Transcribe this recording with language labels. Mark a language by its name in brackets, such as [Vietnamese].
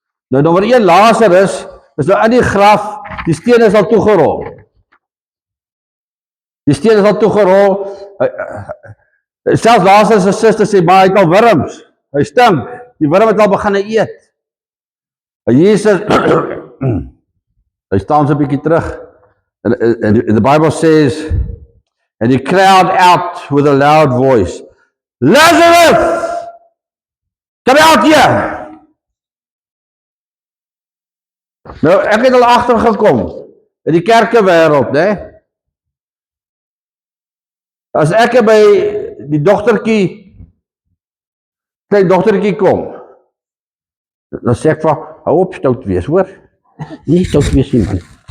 [Afrikaans] Nou nommer 1, Lazarus is nou in die graf, die steen is al toegerol. Die steen is al toegerol. Selfs Lazarus se suster sê, maar hy het al wurms. Hy stink. Die wurm het al begin eet. En Jesus, hy staan so 'n bietjie terug. [English] And the Bible says, and he cried out with a loud voice, Lazarus, come out here. [Afrikaans] Nou, ek het al agtergekom in die kerkewêreld, né? As ek by die klein dogtertjie kom, dan sê ek vir, hou op stout wees, hoor? Nie stout wees nie, man.